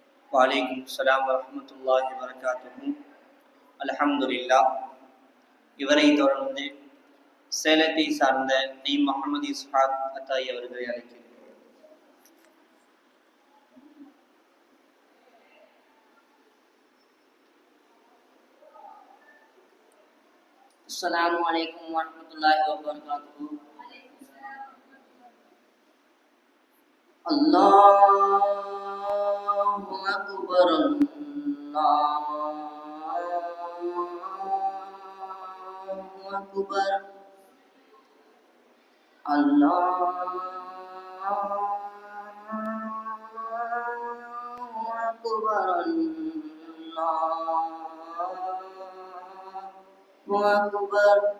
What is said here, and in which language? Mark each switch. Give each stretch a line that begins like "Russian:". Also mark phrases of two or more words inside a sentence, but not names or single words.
Arabic: وعليكم السلام ورحمة الله وبركاته. அல்ஹம்துலில்லாஹ்.
Tamil: இவரை தொடர்ந்து சேலத்தை சார்ந்த நி முகமது இஸ்ஹாக் அத்தாயி அவர்களை அழைக்கிறேன்.
Arabic: السلام عليكم ورحمة الله وبركاته. الله أكبر الله أكبر الله أكبر الله أكبر.